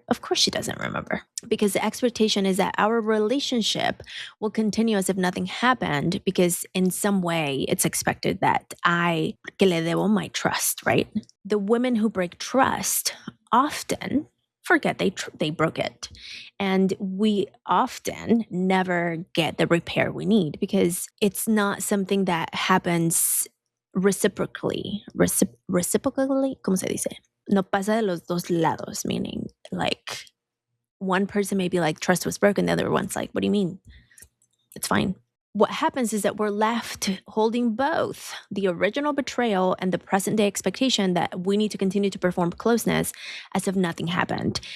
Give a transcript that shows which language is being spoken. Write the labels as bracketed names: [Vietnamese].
[English] Of course she doesn't remember. Because the expectation is that our relationship will continue as if nothing happened because in some way it's expected that [Spanish] que le debo [English] my trust, right? The women who break trust often forget they broke it. And we often never get the repair we need because it's not something that happens reciprocally. Reciprocally, [Spanish] ¿cómo se dice? No pasa de los dos lados, [English] meaning like one person may be like, trust was broken. The other one's like, what do you mean? It's fine. What happens is that we're left holding both the original betrayal and the present day expectation that we need to continue to perform closeness as if nothing happened.